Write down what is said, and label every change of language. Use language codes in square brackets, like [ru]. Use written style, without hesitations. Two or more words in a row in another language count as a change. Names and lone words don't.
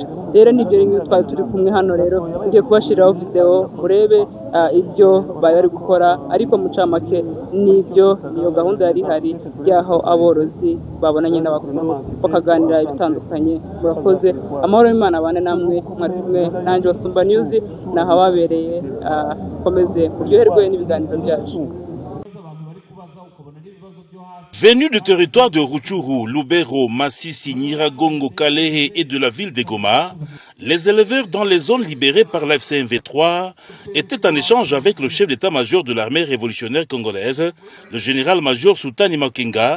[rw] Rero nibyo rimwe twari turi kumwe hano, rero ngiye kubashiriraho video murebe ibyo bari gukora, ariko mucamake nibyo niyo gahunda yari hari y'aho aborozi babonanye n'abakuru bakaganira ibitandukanye. Murakoze, amahoro y'Imana abane namwe, mwari kumwe nanjye Basumba News, naho ababereye komeze kuryoherwe n'ibiganiro byacu. [fr] Venus du territoire de Rutshuru, Lubero, Masisi, Nyiragongo, Kalehe et de la ville de Goma, les éleveurs dans les zones libérées par l'AFC/M23 étaient en échange avec le chef d'état-major de l'armée révolutionnaire congolaise, le général-major Sultani Makenga.